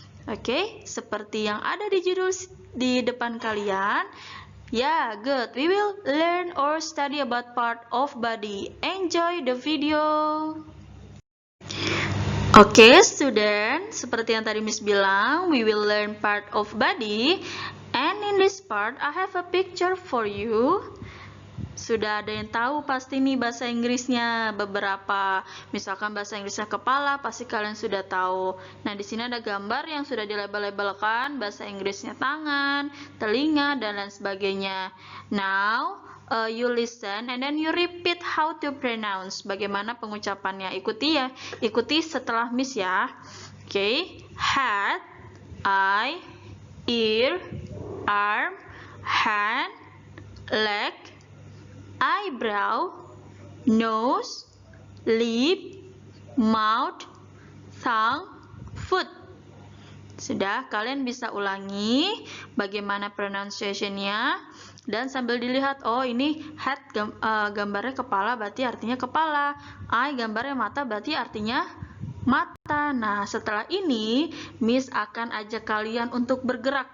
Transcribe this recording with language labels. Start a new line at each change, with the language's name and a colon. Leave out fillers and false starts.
Indonesian: Oke, seperti yang ada di judul di depan kalian.
English: Yeah, good. We will learn or study about part of body. Enjoy the video. Okay, student,
Indonesian: seperti yang tadi Miss bilang,
English: we will learn part of body. And in this part, I have a picture for you.
Indonesian: Sudah ada yang tahu pasti nih bahasa Inggrisnya beberapa. Misalkan bahasa Inggrisnya kepala, pasti kalian sudah tahu. Nah, di sini ada gambar yang sudah dilabel-labelkan, bahasa Inggrisnya tangan, telinga, dan lain sebagainya.
English: Now, you listen and then you repeat how to pronounce.
Indonesian: Bagaimana pengucapannya? Ikuti ya. Ikuti setelah Miss ya. Okay.
English: Head, eye, ear, arm, hand, leg, eyebrow, nose, lip, mouth, tongue, foot.
Indonesian: Sudah, kalian bisa ulangi bagaimana pronunciation-nya dan sambil dilihat, oh ini head gambarnya kepala berarti artinya kepala, eye gambarnya mata berarti artinya mata. Nah, setelah ini Miss akan ajak kalian untuk bergerak.